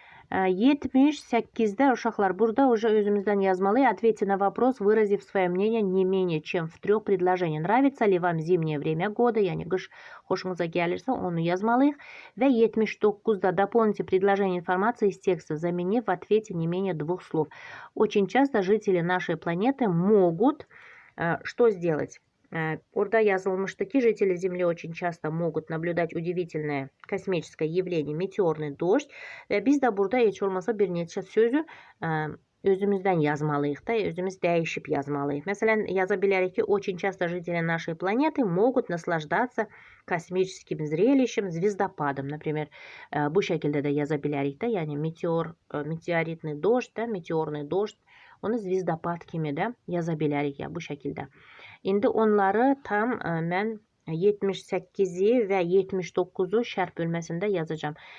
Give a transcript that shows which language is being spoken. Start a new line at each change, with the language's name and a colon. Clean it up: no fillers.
Azerbaijani: 78'de uşaqlar, burada уже özümüzdən yazmalıyıq.
Russian: Ответьте на вопрос, выразив свое мнение не менее чем в 3 предложениях. Нравится ли вам зимнее время года?
Azerbaijani: Yani qış xoşunuza gəlirsə onu yazmalıyıq.
Russian: Və 79'da дополните предложение информации из текста, заменив в ответе не менее 2 слов. Очень часто жители нашей планеты могут что сделать?
Azerbaijani: Orada yazılmıştı ki,
Russian: жители Земли очень часто могут наблюдать удивительное космическое явление, meteorный дождь.
Azerbaijani: Biz də burada heç olmasa bir neçə sözü özümüzdən yazmalıyıq da, özümüz dəyişib yazmalıyıq. Məsələn, yaza bilərik ki,
Russian: очень часто жители нашей планеты могут наслаждаться космическим зрелищем, звездопадом.
Azerbaijani: Например, bu şəkildə də yaza bilərik də, yəni meteoritный дождь, da, meteorный дождь, onu звездопад kimi də yaza bilərik ya bu şəkildə. İndi onları tam mən 78-i və 79-u şərh bölməsində yazacağım.